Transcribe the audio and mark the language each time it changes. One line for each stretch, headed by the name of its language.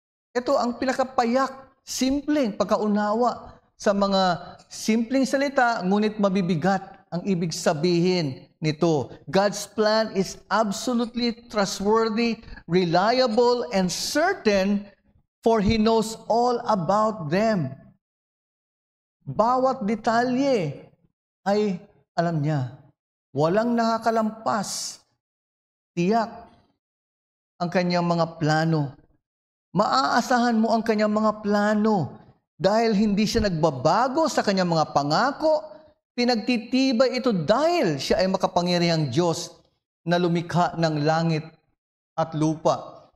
Filipino: Ito ang pinakapayak, simpleng pagkaunawa sa mga simpleng salita, ngunit mabibigat ang ibig sabihin nito.
English: God's plan is absolutely trustworthy, reliable, and certain, for He knows all about them.
Filipino: Bawat detalye ay alam niya. Walang nakakalampas. Tiyak ang kanyang mga plano. Maaasahan mo ang kanyang mga plano. Dahil hindi siya nagbabago sa kanyang mga pangako, pinagtitibay ito dahil siya ay makapangyarihang Diyos na lumikha ng langit at lupa.